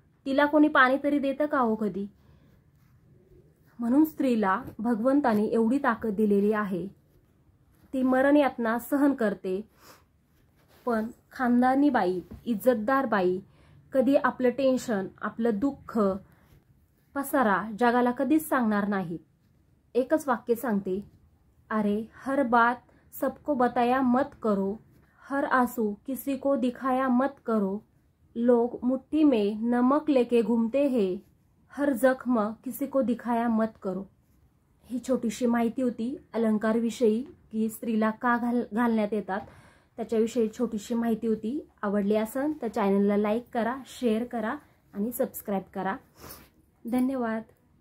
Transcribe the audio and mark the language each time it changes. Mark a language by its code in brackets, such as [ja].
[mr] तिला कोणी पाणी तरी देतं का हो कधी? म्हणून स्त्रीला भगवंताने एवढी ताकद दिलेली आहे. ती मरण यातना सहन करते. पण खानदानी बाई, इज्जतदार बाई कधी आपलं टेन्शन, आपलं दुःख, पसारा जगाला कधीच सांगणार नाही. एकच वाक्य सांगते, [hi] अरे हर बात सबको बताया मत करो, हर आंसू किसी को दिखाया मत करो, लोग मुट्ठी में नमक लेके घूमते हैं, हर जख्म किसी को दिखाया मत करो. [mr] ही छोटीशी माहिती होती अलंकारविषयी, की स्त्रीला का घालण्यात येतात त्याच्याविषयी छोटीशी माहिती होती. आवडली असेल तर चॅनलला लाईक करा, शेअर करा आणि सबस्क्राईब करा. धन्यवाद.